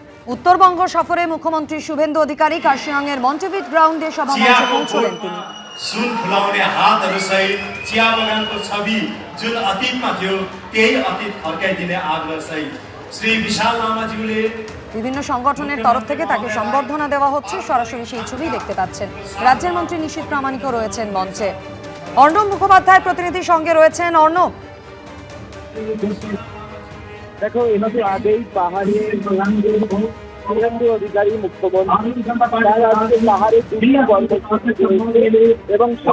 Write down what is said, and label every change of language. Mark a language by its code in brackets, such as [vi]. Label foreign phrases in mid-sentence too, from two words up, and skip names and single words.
[bn] উত্তরবঙ্গ সফরে মুখ্যমন্ত্রী শুভেন্দু অধিকারী কার্শিয়াংয়ের মন্টেভিট গ্রাউন্ডে সভামঞ্চে পৌঁছলেন তিনি। [ne] सुन फुलाउने हातहरुसहित चिया बगानको छवि जुन अतीतमा थियो त्यही अतीत फर्काइदिने आग्रहसहित श्री विशाल लामाज्यूले [bn] বিভিন্ন সংগঠনের তরফ থেকে তাকে সম্বর্ধনা দেওয়া হচ্ছে। সরাসরি সেই ছবি দেখতে পাচ্ছেন। রাজ্যের মন্ত্রী নিশীথ প্রামাণিকও রয়েছেন মঞ্চে। অর্ণব মুখোপাধ্যায় প্রতিনিধি সঙ্গে রয়েছেন। অর্ণব, দেখো একটু আগেই পাহাড়ে শুভেন্দু অধিকারী মুখ্যমন্ত্রী পাহাড়ে দুটি কর্মসূচি এবং